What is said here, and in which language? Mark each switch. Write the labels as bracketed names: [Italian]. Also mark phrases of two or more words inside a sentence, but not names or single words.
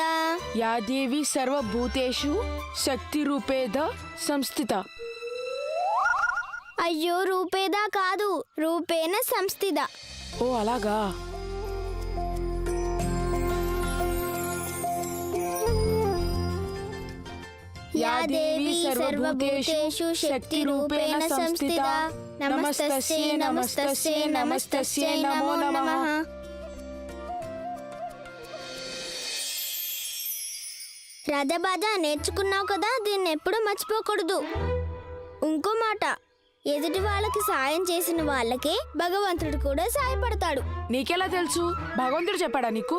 [Sanskrit] యా దేవి సర్వభూతేషు శక్తి రూపేద సంస్థిత. [Telugu] అయ్యో, రూపేదా కాదు, [Sanskrit] రూపేణ సంస్థిత. [Telugu] ఓ అలాగా. [Sanskrit] या देवी सर्वभूतेषु शक्तिरूपेण संस्थिता. नमस्तस्यै नमस्तस्यै नमस्तस्यै नमो नमः. [Telugu] రాజాబాజా, నేర్చుకున్నావు కదా, దీన్ని ఎప్పుడూ మర్చిపోకూడదు. ఇంకో మాట, ఎదుటి వాళ్ళకి సాయం చేసిన వాళ్ళకే భగవంతుడు కూడా సాయపడతాడు. నీకెలా తెలుసు? భగవంతుడు చెప్పాడా నీకు?